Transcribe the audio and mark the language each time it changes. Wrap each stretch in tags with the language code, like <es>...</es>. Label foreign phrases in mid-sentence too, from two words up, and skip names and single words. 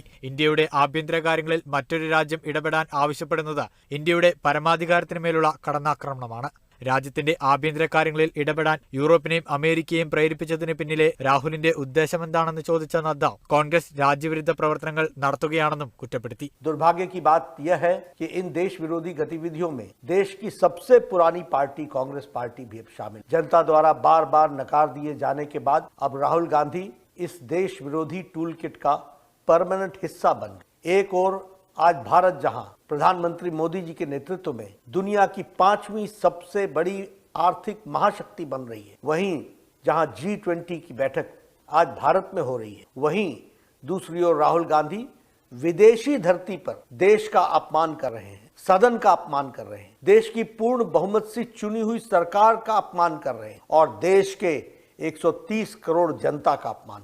<ml>ഇന്ത്യയുടെ ആഭ്യന്തര കാര്യങ്ങളിൽ മറ്റൊരു രാജ്യം ഇടപെടാൻ ആവശ്യപ്പെടുന്നത് ഇന്ത്യയുടെ പരമാധികാരത്തിനുമേലുള്ള കടന്നാക്രമണമാണ്. രാജ്യത്തിന്റെ ആഭ്യന്തര കാര്യങ്ങളിൽ ഇടപെടാൻ യൂറോപ്പിനെയും അമേരിക്കയെയും പ്രേരിപ്പിച്ചതിന് പിന്നിലെ രാഹുലിന്റെ ഉദ്ദേശമെന്താണെന്ന് ചോദിച്ച നദ്ദ കോൺഗ്രസ് രാജ്യവിരുദ്ധ പ്രവർത്തനങ്ങൾ നടത്തുകയാണെന്നും കുറ്റപ്പെടുത്തി.</ml> <hi>दुर्भाग्य की बात यह है कि इन देश विरोधी गतिविधियों में देश की सबसे पुरानी पार्टी कांग्रेस पार्टी भी शामिल। जनता द्वारा बार बार नकार दिए जाने के बाद अब राहुल गांधी इस देश विरोधी</hi> <en>tool kit</en> <hi>का परमानेंट हिस्सा बन गए। एक और आज भारत जहां प्रधानमंत्री मोदी जी के नेतृत्व में दुनिया की 5वीं सबसे बड़ी आर्थिक महाशक्ति बन रही है, वहीं जहां G20 की बैठक आज भारत में हो रही है, वहीं दूसरी ओर राहुल गांधी विदेशी धरती पर देश का अपमान कर रहे हैं, सदन का अपमान कर रहे हैं, देश की पूर्ण बहुमत से चुनी हुई सरकार का अपमान कर रहे हैं और देश के 130 करोड़ जनता का अपमान.</hi>